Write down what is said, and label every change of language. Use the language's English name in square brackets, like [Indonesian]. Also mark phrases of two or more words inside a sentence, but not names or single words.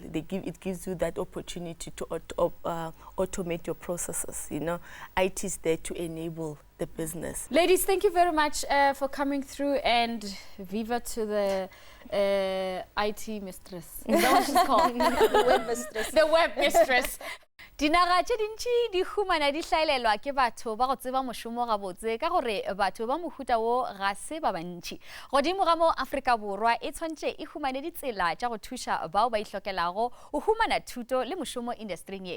[English] It gives you that opportunity to automate your processes. You know, IT is there to enable the business. Ladies, thank you very much for coming through, and viva to the IT mistress. Is that what she's called? The web mistress. The web mistress. [Northern Sotho] Dinaga tše dintši di humana di hlaelelwa ke batho ba go tseba mošomo gabotse ka gore batho ba mohuta wo ga se ba bantši. Godimo ga mo Afrika Borwa e tshwantše e humane ditsela tša go thuša bao ba ihlokelago o humana thuto le mošomo industring ye.